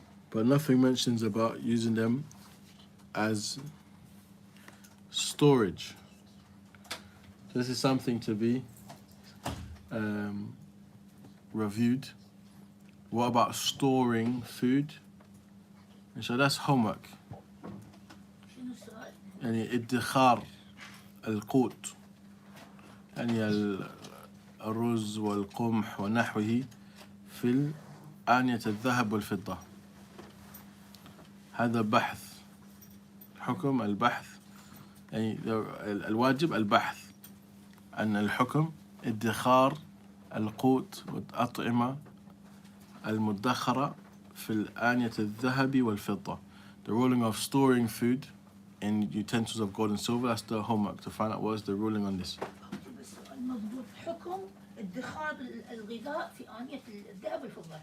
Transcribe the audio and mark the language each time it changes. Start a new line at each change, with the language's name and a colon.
English: But nothing mentions about using them as storage. So this is something to be reviewed. What about storing food? And so that's homework.
Arabic: يعني ادخار القوت يعني الرز والقمح ونحوه في آنية الذهب والفضة. هذا بحث حكم البحث يعني الواجب البحث عن الحكم ادخار القوت والأطعمة المدخرة في الآنية الذهب والفضة.
English: The ruling of storing food in utensils of gold and silver, that's the homework to find out what is the ruling on this.
Arabic: المضبوط حكم ادخار الغذاء في آنية الذهب والفضة.